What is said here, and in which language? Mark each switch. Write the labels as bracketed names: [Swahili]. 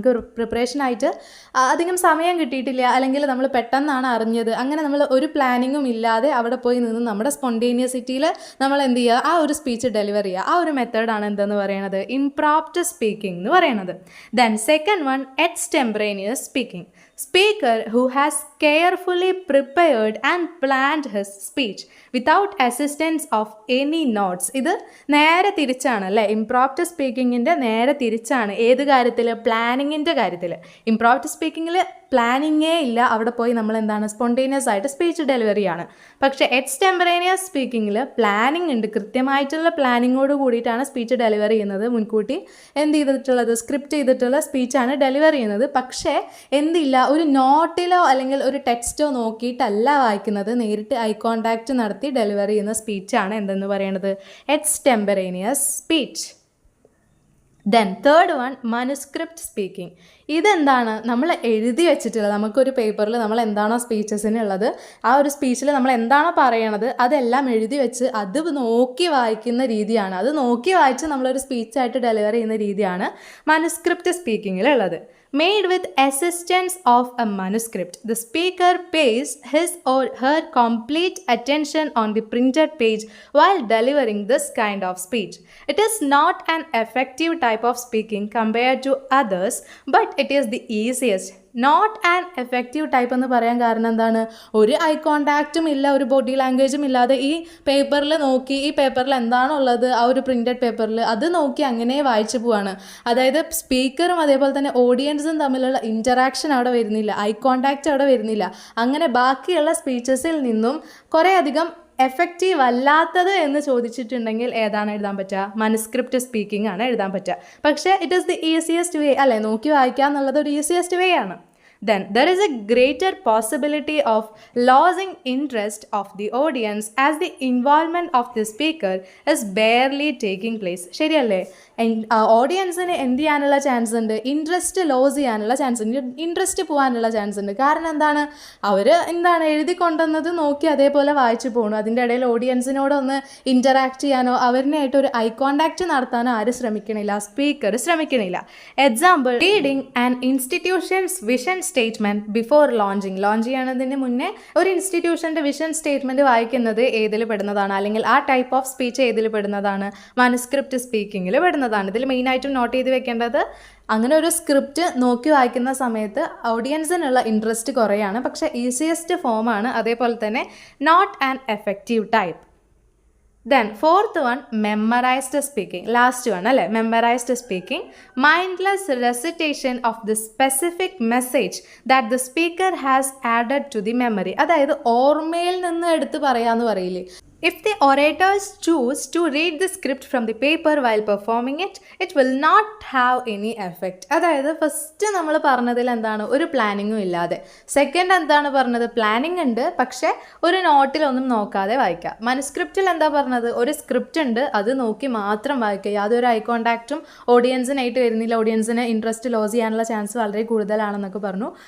[Malayalam] നമുക്ക് പ്രിപ്പറേഷനായിട്ട് അധികം സമയം കിട്ടിയിട്ടില്ല, അല്ലെങ്കിൽ നമ്മൾ പെട്ടെന്നാണ് അറിഞ്ഞത്, അങ്ങനെ നമ്മൾ ഒരു പ്ലാനിങ്ങും ഇല്ലാതെ അവിടെ പോയി നിന്ന് നമ്മുടെ സ്പോണ്ടേനിയസിറ്റിയിൽ നമ്മൾ എന്ത് ചെയ്യുക, ആ ഒരു സ്പീച്ച് ഡെലിവർ ചെയ്യുക. ആ ഒരു മെത്തേഡാണ് എന്തെന്ന് പറയുന്നത്? ഇംപ്രോംപ്റ്റ് സ്പീക്കിംഗ് എന്ന് പറയുന്നത്. [English] Then second one, extemporaneous speaking. Speaker who has carefully prepared and planned his speech without assistance of any notes. [Malayalam] ഇത് നേരെ തിരിച്ചാണ് അല്ലേ? ഇംപ്രോംപ്റ്റ് സ്പീക്കിങ്ങിൻ്റെ നേരെ തിരിച്ചാണ്. ഏത് കാര്യത്തിൽ? പ്ലാനിങ്ങിൻ്റെ കാര്യത്തിൽ. ഇംപ്രോംപ്റ്റ് സ്പീക്കിങ്ങിൽ പ്ലാനിങ്ങേ ഇല്ല, അവിടെ പോയി നമ്മൾ എന്താണ്, സ്പോണ്ടേനിയസ് ആയിട്ട് സ്പീച്ച് ഡെലിവറിയാണ്. പക്ഷേ എക്സ്റ്റെമ്പറേനിയസ് സ്പീക്കിങ്ങിൽ പ്ലാനിങ് ഉണ്ട്, കൃത്യമായിട്ടുള്ള പ്ലാനിങ്ങോട് കൂടിയിട്ടാണ് സ്പീച്ച് ഡെലിവർ ചെയ്യുന്നത്. മുൻകൂട്ടി എന്ത് ചെയ്തിട്ടുള്ളത്, സ്ക്രിപ്റ്റ് ചെയ്തിട്ടുള്ള സ്പീച്ചാണ് ഡെലിവർ ചെയ്യുന്നത്. പക്ഷേ എന്തില്ല, ഒരു നോട്ടിലോ അല്ലെങ്കിൽ ഒരു ടെക്സ്റ്റോ നോക്കിയിട്ടല്ല വായിക്കുന്നത്, നേരിട്ട് ഐ കോണ്ടാക്റ്റ് നടത്തി ഡെലിവർ ചെയ്യുന്ന സ്പീച്ചാണ് എന്തെന്ന് പറയുന്നത്? [English] Extemporaneous speech. Then third one, manuscript speaking. [Malayalam] ഇതെന്താണ് നമ്മൾ എഴുതി വെച്ചിട്ടുള്ളത്. നമുക്കൊരു പേപ്പറിൽ നമ്മൾ എന്താണോ സ്പീച്ചസിനുള്ളത് ആ ഒരു സ്പീച്ചിൽ നമ്മൾ എന്താണോ പറയണത് അതെല്ലാം എഴുതി വെച്ച് അത് നോക്കി വായിക്കുന്ന രീതിയാണ്. അത് നോക്കി വായിച്ച് നമ്മളൊരു സ്പീച്ചായിട്ട് ഡെലിവർ ചെയ്യുന്ന രീതിയാണ് മനുസ്ക്രിപ്റ്റ് സ്പീക്കിങ്ങിലുള്ളത്. [English] Made with assistance of a manuscript, the speaker pays his or her complete attention on the printed page while delivering this kind of speech. It is not an effective type of speaking compared to others, but it is the easiest. Not an effective type [Malayalam] എന്ന് പറയാൻ കാരണം എന്താണ്? ഒരു I കോണ്ടാക്റ്റും ഇല്ല, ഒരു body ലാംഗ്വേജും ഇല്ലാതെ ഈ പേപ്പറിൽ നോക്കി, ഈ പേപ്പറിൽ എന്താണുള്ളത് ആ ഒരു പ്രിൻറ്റഡ് പേപ്പറിൽ അത് നോക്കി അങ്ങനെ വായിച്ചു പോവാണ്. അതായത് സ്പീക്കറും അതേപോലെ തന്നെ ഓഡിയൻസും തമ്മിലുള്ള ഇൻറ്ററാക്ഷൻ അവിടെ വരുന്നില്ല, ഐ കോണ്ടാക്റ്റ് അവിടെ വരുന്നില്ല. അങ്ങനെ ബാക്കിയുള്ള സ്പീച്ചസിൽ നിന്നും കുറേ അധികം എഫക്റ്റീവ് അല്ലാത്തത് എന്ന് ചോദിച്ചിട്ടുണ്ടെങ്കിൽ ഏതാണ് എഴുതാൻ പറ്റുക? മനുസ്ക്രിപ്റ്റ് സ്പീക്കിംഗ് ആണ് എഴുതാൻ പറ്റുക. പക്ഷേ [English] it is the easiest way [Malayalam] അല്ലേ? നോക്കി വായിക്കുക എന്നുള്ളത് ഒരു ഈസിയസ്റ്റ് വേ ആണ്. [English] Then there is a greater possibility of losing interest of the audience as the involvement of the speaker is barely taking place. [Malayalam] ശരിയല്ലേ? ഓഡിയൻസിന് എന്ത് ചെയ്യാനുള്ള ചാൻസ് ഉണ്ട്? ഇൻട്രസ്റ്റ് ലോസ് ചെയ്യാനുള്ള ചാൻസ് ഉണ്ട്, ഇൻട്രസ്റ്റ് പോകാനുള്ള ചാൻസ് ഉണ്ട്. കാരണം എന്താണ്? അവർ എഴുതി കൊണ്ടുവന്നത് നോക്കി അതേപോലെ വായിച്ചു പോകണം. അതിൻ്റെ ഇടയിൽ ഓഡിയൻസിനോടൊന്ന് ഇൻറ്ററാക്ട് ചെയ്യാനോ അവരിനായിട്ട് ഒരു ഐ കോണ്ടാക്റ്റ് നടത്താനോ ആരും ശ്രമിക്കണില്ല, speaker ശ്രമിക്കണില്ല. Example, [English] reading and institutions vision statement before launch [Malayalam] ചെയ്യണതിന് മുന്നേ ഒരു ഇൻസ്റ്റിറ്റ്യൂഷൻ്റെ വിഷൻ സ്റ്റേറ്റ്മെൻറ്റ് വായിക്കുന്നത് ഏതിൽ പെടുന്നതാണ്? അല്ലെങ്കിൽ ആ ടൈപ്പ് ഓഫ് സ്പീച്ച് ഏതിൽ പെടുന്നതാണ്? മനുസ്ക്രിപ്റ്റ് സ്പീക്കിങ്ങിൽ പെടുന്നതാണ്. ഇതിൽ മെയിനായിട്ടും നോട്ട് ചെയ്ത് വെക്കേണ്ടത്, അങ്ങനെ ഒരു സ്ക്രിപ്റ്റ് നോക്കി വായിക്കുന്ന സമയത്ത് ഓഡിയൻസിനുള്ള ഇൻട്രസ്റ്റ് കുറയാണ്, പക്ഷേ ഈസിയസ്റ്റ് ഫോമാണ്. അതേപോലെ തന്നെ [English] Not and effective type. Then fourth one, memorized speaking. Last one അല്ലേ, memorized speaking. Mindless recitation of the specific message that the speaker has added to the memory. [Malayalam] അതായത് ഓർമ്മയിൽ നിന്ന് എടുത്ത് പറയാന്ന് പറയില്ലേ? [English] If the orators choose to read the script from the paper while performing it, it will not have any effect. [Malayalam] അതായത് first നമ്മൾ പറഞ്ഞതിൽ എന്താണ്? ഒരു പ്ലാനിങ്ങും ഇല്ലാതെ. സെക്കൻഡ് എന്താണ് പറഞ്ഞത്? പ്ലാനിങ് ഉണ്ട്, പക്ഷേ ഒരു നോട്ടിലൊന്നും നോക്കാതെ വായിക്കുക. മനുസ്ക്രിപ്റ്റിൽ എന്താ പറഞ്ഞത്? ഒരു സ്ക്രിപ്റ്റ് ഉണ്ട്, അത് നോക്കി മാത്രം വായിക്കുക. യാതൊരു ഐ കോണ്ടാക്റ്റും ഓഡിയൻസിനായിട്ട് വരുന്നില്ല, ഓഡിയൻസിന് ഇൻട്രസ്റ്റ് ലോസ് ചെയ്യാനുള്ള ചാൻസ് വളരെ കൂടുതലാണെന്നൊക്കെ പറഞ്ഞു.